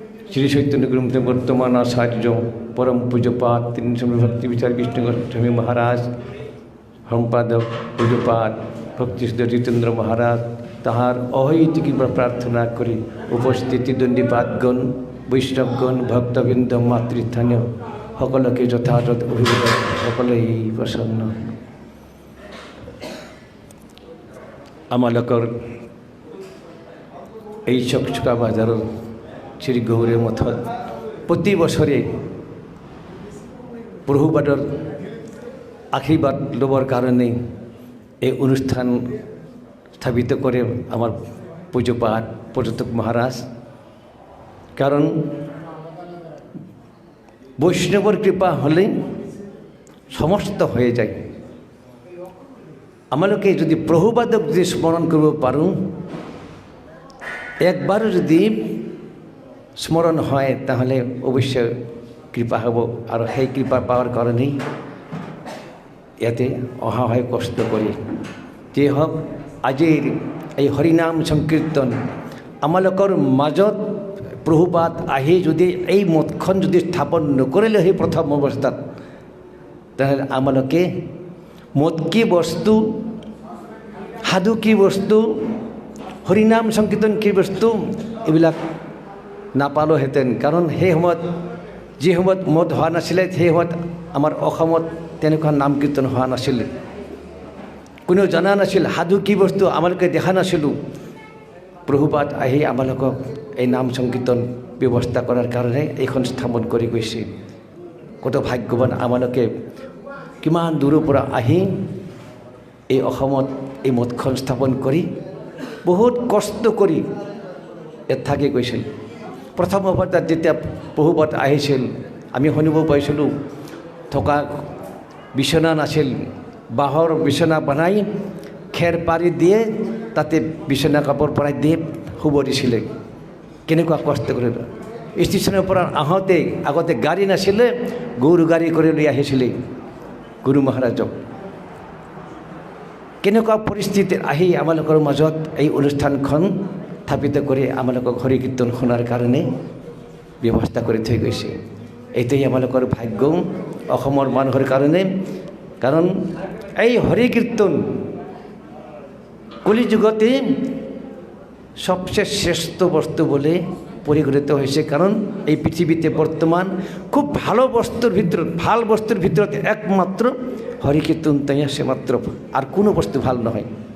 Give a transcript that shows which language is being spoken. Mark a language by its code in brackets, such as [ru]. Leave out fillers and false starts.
[bn] শ্রী চৈতন্য গুরুমতে বর্তমান আচার্য পরম পূজ্যপাদ তিনস্বামী ভক্তি বিচার কৃষ্ণ গোস্বামী মহারাজ, সম্পাদক পূজ্যপাদ ভক্তিসিদ্ধ জিতেন্দ্র মহারাজ, তাহার অহৈতুকী প্রার্থনা করি উপস্থিত দণ্ডীপাদগণ, বৈষ্ণবগণ, ভক্তবৃন্দ, মাতৃস্থানীয় সকলকে যথাযথ অভিবাদন। সকলেই প্রসন্ন। [as] আমালোকৰ এই চকচকা বাজাৰৰ শ্ৰী গৌৰী মঠত প্ৰতি বছৰে প্ৰভুপাদৰ আশীৰ্বাদ ল'বৰ কাৰণে এই অনুষ্ঠান [bn] স্থাপিত করে আমার পূজ্যপাদ পর্যটক মহারাজ। কারণ বৈষ্ণবর কৃপা হলে সমস্ত হয়ে যায়। আমাকে যদি প্রভুপাদক যদি স্মরণ করব পারো, একবারও যদি স্মরণ হয় তাহলে অবশ্যই কৃপা হব। আর সেই কৃপা পাওয়ার কারণেই ইয়াতে অহা হয় কষ্ট করে। [as] যে হোক আজিৰ এই হৰিনাম সংকীৰ্তন আমালোকৰ মাজত প্ৰভুপাদ আহি যদি এই মঠখন যদি স্থাপন নকৰিলে সেই প্ৰথম অৱস্থাত, তাহলে আমালোকে মঠ কি বস্তু, সাধু কি বস্তু, হৰিনাম সংকীৰ্তন কি বস্তু, এইবিলাক নাপালোহেঁতেন। কাৰণ সেই সময়ত যি সময়ত মঠ হোৱা নাছিলে, সেই সময়ত আমাৰ অসমত তেনেকুৱা নাম কীৰ্তন হোৱা নাছিলে। কোনেও জনা নাছিল, সাধু কি বস্তু আমালোকে দেখা নাছিলোঁ। প্ৰভুপাদ আহি আমালোকক এই নাম সংকীৰ্তন ব্যৱস্থা কৰাৰ কাৰণে এইখন স্থাপন কৰি গৈছে। কত ভাগ্যৱান আমালোকে, কিমান দূৰৰ পৰা আহি এই অসমত এই মঠখন স্থাপন কৰি বহুত কষ্ট কৰি ইয়াত থাকি গৈছিল। প্ৰথম অৱস্থাত যেতিয়া প্ৰভুপাদ আহিছিল, আমি শুনিব পাইছিলোঁ থকা বিচনা নাছিল, বাঁহৰ বিচনা বনাই খেৰ পাৰি দিয়ে তাতে বিচনা কাপোৰ পৰাই দিয়ে শুব দিছিলে। কেনেকুৱা কষ্ট কৰিলে। ষ্টেচনৰ পৰা আহোঁতে আগতে গাড়ী নাছিলে, গৰু গাড়ী কৰি লৈ আহিছিলে গুৰু মহাৰাজক। কেনেকুৱা পৰিস্থিতিত আহি আমালোকৰ মাজত এই অনুষ্ঠানখন স্থাপিত কৰি আমালোকক হৰি কীৰ্তন শুনাৰ কাৰণে ব্যৱস্থা কৰি থৈ গৈছে। এইটোৱেই আমালোকৰ ভাগ্য অসমৰ মানুহৰ কাৰণে। কাৰণ এই হৰি কীৰ্তন কলি যুগতে [bn] সবচেয়ে শ্রেষ্ঠ বস্তু বলে পরিগণিত হয়েছে। কারণ এই পৃথিবীতে বর্তমান খুব ভালো বস্তুর ভিতৰত একমাত্র হরিকীর্তনটাই আছে মাত্র, আর কোনো বস্তু ভাল নহয়।